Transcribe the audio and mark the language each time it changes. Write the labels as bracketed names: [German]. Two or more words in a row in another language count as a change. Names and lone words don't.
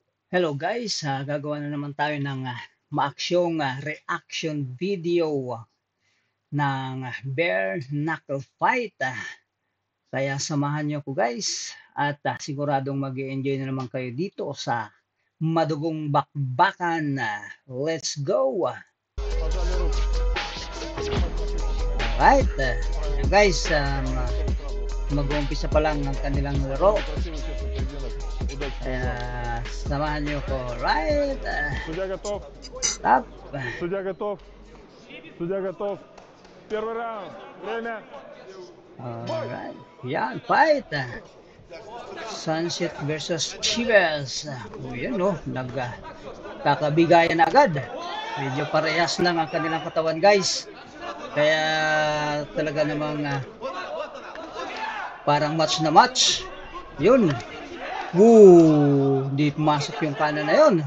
[Filipino] Hello guys, gagawa na naman tayo ng maaksyong [English] reaction video [Filipino] ng [English] bare knuckle fight. [Filipino] Kaya samahan niyo ko guys at siguradong mag-enjoy na naman kayo dito sa madugong bakbakan. [English] Let's go! [Filipino] Alright, guys, mag-uumpisa pa lang ng kanilang laro. Kaya samahan niyo ko. Right? [Russian] Судья готов. Stop. Судья готов. Судья готов. Первый раунд. Время. [Filipino] Alright. Yan, fight. Sunset versus Chivas. Yan no, nagkakabigayan agad. Medyo parehas lang ang kanilang katawan guys. Kaya talaga namang parang match na match. Yun. Woo! Di pumasok yung kanan na yun.